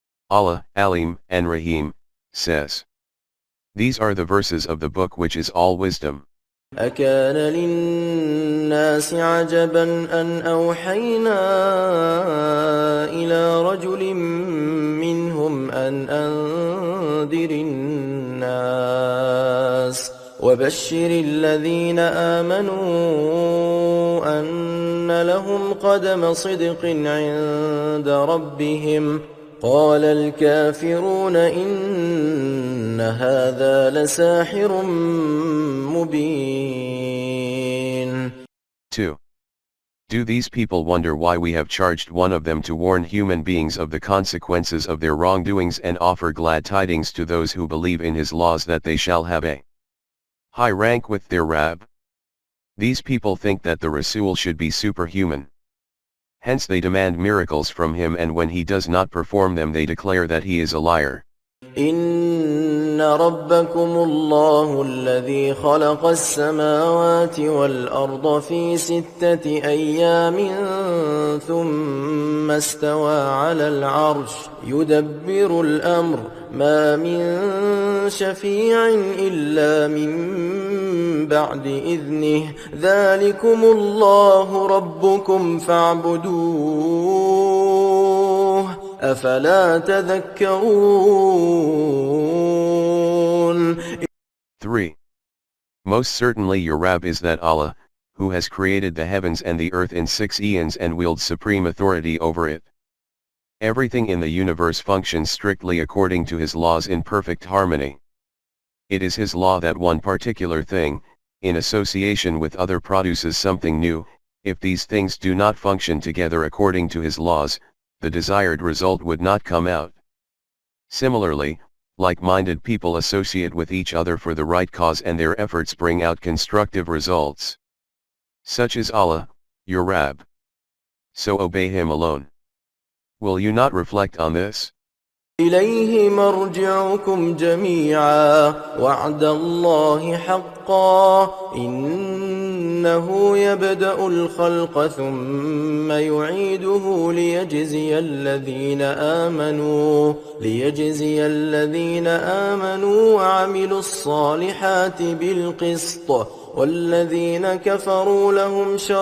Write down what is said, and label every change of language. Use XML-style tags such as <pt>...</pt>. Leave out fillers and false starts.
<en>Allah, Alim, and Rahim, says. These are the verses of the book which is all wisdom.</en> <ar>أكان للناس عجبا أن أوحينا إلى رجل منهم أن أنذر الناس وبشر الذين آمنوا أن لهم قدم صدق عند ربهم قال الكافرون إن هذا لساحر مبين.</ar> <en>2. Do these people wonder why we have charged one of them to warn human beings of the consequences of their wrongdoings and offer glad tidings to those who believe in his laws that they shall have a high rank with their Rabb? These people think that the Rasul should be superhuman. Hence they demand miracles from him, and when he does not perform them they declare that he is a liar.</en> <ar>إن ربكم الله الذي خلق السماوات والأرض في 6 أيام ثم استوى على العرش يدبر الأمر ما من شفيع إلا من بعد إذنه ذلكم الله ربكم فاعبدوه أفلا تذكرون.</ar> <en>3. Most certainly your Rabb is that Allah, who has created the heavens and the earth in 6 eons and wields supreme authority over it. Everything in the universe functions strictly according to his laws in perfect harmony. It is his law that one particular thing, in association with other, produces something new. If these things do not function together according to his laws, the desired result would not come out. Similarly, like-minded people associate with each other for the right cause and their efforts bring out constructive results. Such is Allah, your Rabb. So obey him alone. Will you not reflect on this?</en> <ar>إليه مرجعكم جميعا وعد الله حقا إنه يبدأ الخلق ثم يعيده ليجزي الذين آمنوا وعملوا الصالحات بالقسط والذين كفروا لهم</ar>